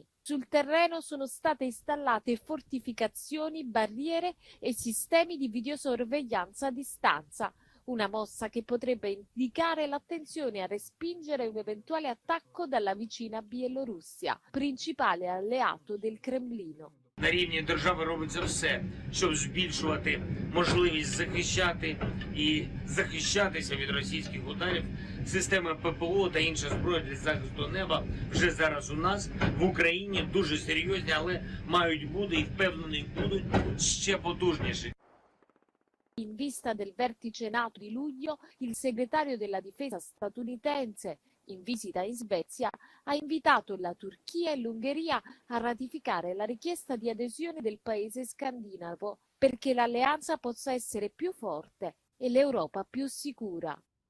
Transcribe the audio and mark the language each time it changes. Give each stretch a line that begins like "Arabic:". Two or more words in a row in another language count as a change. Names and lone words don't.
Italian: Sul terreno sono state installate fortificazioni, barriere e sistemi di videosorveglianza a distanza. Una mossa che potrebbe indicare l'attenzione a respingere un eventuale attacco dalla vicina Bielorussia, principale alleato del Cremlino.
Ukrainian: На рівні держави робиться все, щоб збільшувати можливість захищати і захищатися від російських ударів. Системи ППО та інша зброя для захисту неба вже зараз у нас в Україні дуже серйозні, але мають бути і впевнений будуть ще потужніші.
Italian: In vista del vertice NATO di luglio, il segretario della difesa statunitense, in visita in Svezia, ha invitato la Turchia e l'Ungheria a ratificare la richiesta di adesione del paese scandinavo perché l'alleanza possa essere più forte e l'Europa più sicura.